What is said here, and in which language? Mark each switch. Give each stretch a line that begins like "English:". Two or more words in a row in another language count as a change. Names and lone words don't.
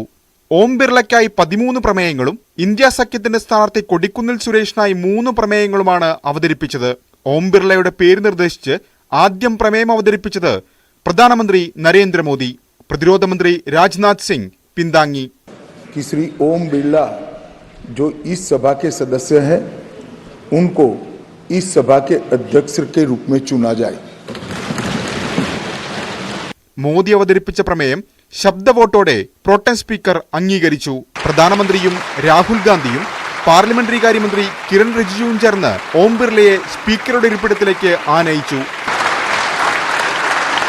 Malayalam: ഓം ബിർളയ്ക്കായി 13 പ്രമേയങ്ങളും ഇന്ത്യ സഖ്യത്തിന്റെ സ്ഥാനാർത്ഥി കൊടിക്കുന്നിൽ സുരേഷിനായി 3 പ്രമേയങ്ങളുമാണ് അവതരിപ്പിച്ചത്. ഓം ബിർളയുടെ പേര് നിർദ്ദേശിച്ച് ആദ്യം പ്രമേയം അവതരിപ്പിച്ചത് പ്രധാനമന്ത്രി നരേന്ദ്രമോദി. പ്രതിരോധ മന്ത്രി രാജ്നാഥ് സിംഗ് പിന്താങ്ങി.
Hindi: ശ്രീ ഓം ബിർള जो इस सभा के सदस्य हैं उनको इस सभा के अध्यक्ष के रूप में चुना जाए.
Malayalam: മോദി അവതരിപ്പിച്ച പ്രമേയം ശബ്ദ വോട്ടോടെ പ്രോട്ടം സ്പീക്കർ അംഗീകരിച്ചു. പ്രധാനമന്ത്രിയും രാഹുൽ ഗാന്ധിയും പാർലമെന്ററി കാര്യമന്ത്രി കിരൺ റിജിജുവും ചേർന്ന് ഓം ബിർളയെ സ്പീക്കറുടെ ഇരിപ്പിടത്തിലേക്ക് ആനയിച്ചു.